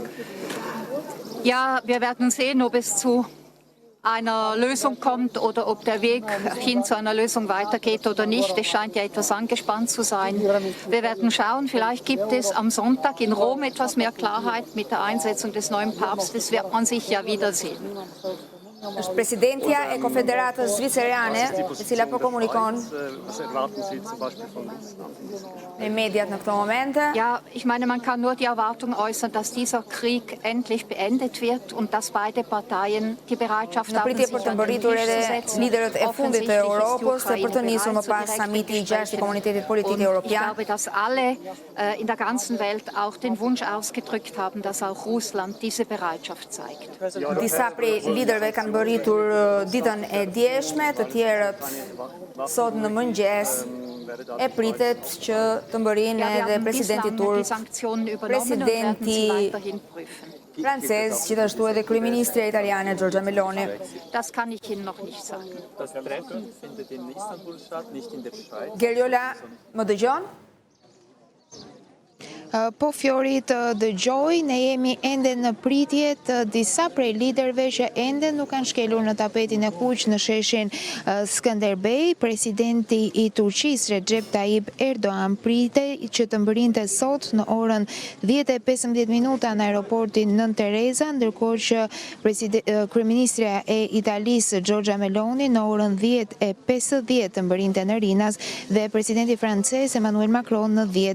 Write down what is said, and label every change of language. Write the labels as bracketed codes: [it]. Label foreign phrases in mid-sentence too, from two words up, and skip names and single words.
[de] Ja, wir werden sehen, ob es zu einer Lösung kommt oder ob der Weg hin zu einer Lösung weitergeht oder nicht. Es scheint ja etwas angespannt zu sein. Wir werden schauen, vielleicht gibt es am Sonntag in Rom etwas mehr Klarheit mit der Einsetzung des neuen Papstes. Wird man sich ja wiedersehen. [sq] Është presidentja e Konfederatës Zvicereane, e cila po komunikon me mediat në këto momente. [de] Ja, ich meine, man kann nur die Erwartung äußern, dass dieser Krieg endlich beendet wird und dass beide Parteien die Bereitschaft haben, sich [sq] Për të mbërritur edhe liderët e fundit të Europës dhe për të nisur më pas samiti i 6 i Komunitetit Politik Evropian. [de] Ich glaube, dass alle in der ganzen Welt auch den Wunsch ausgedrückt haben, dass auch Russland diese Bereitschaft zeigt. [sq] Disa prej liderëve kanë mbërritur ditën e djeshme, të tjerët sot në mëngjes. E pritet që të mbërrinë edhe presidenti turk, presidenti francez, gjithashtu edhe kryeministrja italiane Giorgia Meloni. [de] Das kann ich Ihnen noch nicht sagen. Das Treffen findet in Istanbul statt, nicht in der Schweiz. [sq] Geriola, më dëgjon? Po Fjori të dëgjoj, ne jemi ende në pritje të disa prej liderëve që ende nuk kanë shkelur në tapetin e kuq në sheshin Skënderbej. Presidenti i Turqisë Recep Tayyip Erdogan pritet që të mbërrinte sot në orën 10:15 në aeroportin Nën Tereza, ndërkohë që kryeministrja e Italisë Giorgia Meloni në orën 10:50 të mbërrinte në Rinas dhe presidenti francez Emmanuel Macron në